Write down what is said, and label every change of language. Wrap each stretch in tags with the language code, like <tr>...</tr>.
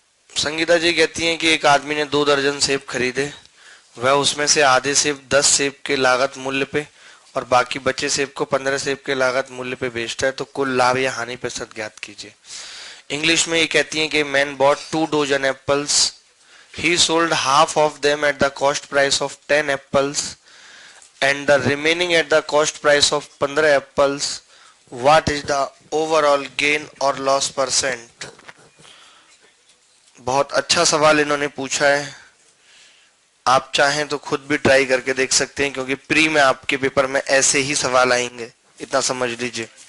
<hi>संगीता जी कहती हैं कि एक आदमी ने 2 दर्जन सेब खरीदे, वह उसमें से आधे सेब 10 सेब के लागत मूल्य पे और बाकी बचे सेब को 15 सेब के लागत मूल्य पे बेचता है, तो कुल लाभ या हानि प्रतिशत ज्ञात कीजिए। इंग्लिश में ये कहती हैं कि</hi> <en>Man bought 2 dozen apples, he sold half of them at the cost price of 10 apples and the remaining at the cost price of 15 apples. What is the overall gain or loss percent?</en> <hi>बहुत अच्छा सवाल इन्होंने पूछा है, आप चाहें तो खुद भी ट्राई करके देख सकते हैं, क्योंकि प्री में आपके पेपर में ऐसे ही सवाल आएंगे, इतना समझ लीजिए।</hi>